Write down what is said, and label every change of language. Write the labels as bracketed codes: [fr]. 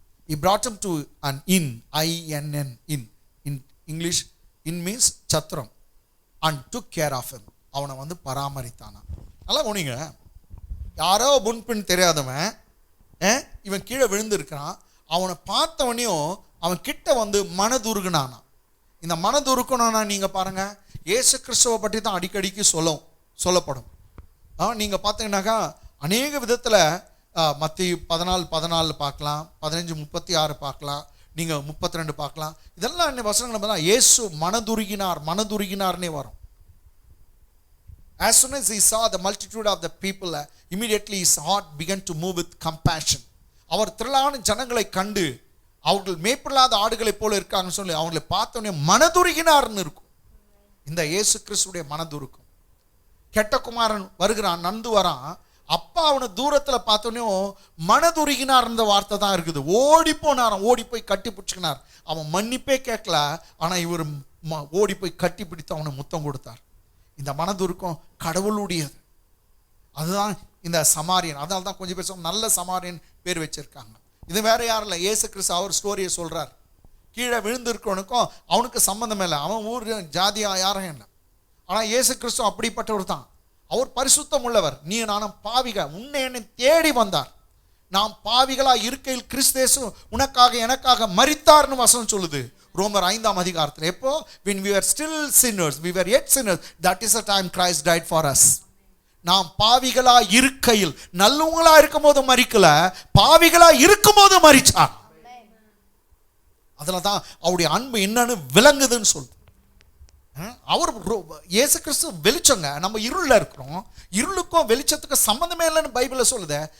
[en] He brought him to an inn, inn, [ta] English [en] inn means [ta] Chathiram. [en] and took care of him, [ta] அவனை வந்து பராமரித்தானா. நல்லா போனீங்க. யாரோ முன்பின் தெரியாதவன் இவன் கீழே விழுந்திருக்கிறான். அவனை பார்த்தவனையும் அவன் கிட்ட வந்து மனதுருகுனானா. இந்த மனதுருக்கணும்னா நீங்கள் பாருங்க, இயேசு கிறிஸ்துவை பற்றி தான் அடிக்கடிக்கு சொல்லப்படும். நீங்கள் பார்த்தீங்கன்னாக்கா அநேக விதத்தில் மத்திய 14:14 பார்க்கலாம், 15:36 பார்க்கலாம், நீங்கள் 32 பார்க்கலாம். இதெல்லாம் என்ன வசனங்கள் பார்த்தா இயேசு மனதுருகினார்னே வரும். [en] As soon as he saw the multitude of the people, immediately his heart began to move with compassion. [ta] அவர் திரளான ஜனங்களை கண்டு அவர்கள் மேய்ப்படாத ஆடுகளைப் போல இருக்காங்கன்னு சொல்லி அவங்களை பார்த்தோன்னே மனதுருகினார்னு இருக்கும். இந்த இயேசு கிறிஸ்துடைய மனதுருக்கும். கெட்ட குமாரன் வருகிறான், நந்து வரான், அப்பா அவனை தூரத்தில் பார்த்தோன்னே மனதுருகினார் இந்த வார்த்தை தான் இருக்குது. ஓடி போனாராம், ஓடி போய் கட்டி பிடிச்சிக்கினார். அவன் மன்னிப்பே கேட்கல, ஆனால் இவர் ஓடி போய் கட்டி பிடித்து அவனை முத்தம் கொடுத்தார். இந்த மனதுருக்கம் கடவுளுடையது. அதுதான் இந்த சமாரியன். அதனால தான் கொஞ்சம் பேர் நல்ல சமாரியன் பேர் வச்சிருக்காங்க. இது வேற யாரும் இல்லை, இயேசு கிறிஸ்து அவர் ஸ்டோரியை சொல்றார். கீழே விழுந்திருக்கவனுக்கும் அவனுக்கு சம்பந்தம் இல்லை, அவன் ஊர் ஜாதியா யாரும் இல்லை. ஆனால் இயேசு கிறிஸ்து அப்படிப்பட்டவர் தான். அவர் பரிசுத்தம் உள்ளவர். நீ நானும் பாவிக, உன்னை என்னை தேடி வந்தார். நாம் பாவிகளா இருக்கையில் கிறிஸ்தேசு உனக்காக எனக்காக மரித்தார்னு வசனம் சொல்லுது ரோமர் 5ஆம் அதிகாரத்தில். எப்போ? [en] when we were still sinners, we were yet sinners, that is the time Christ died for us. [ta] நாம் பாவிகளா இருக்கையில், நல்லவங்களா இருக்கும் போது மரிக்கல, பாவிகளா இருக்கும் போது மரிச்சார். அதுல தான் அவருடைய அன்பு என்னன்னு விளங்குதுன்னு சொல்லுது. அவர் இயேசு கிறிஸ்து வெளிச்சங்க, நம்ம இருளில் இருக்கிறோம், இருளுக்கும் வெளிச்சத்துக்கும் சம்பந்தமே இல்லைன்னு பைபிளில் சொல்லுது.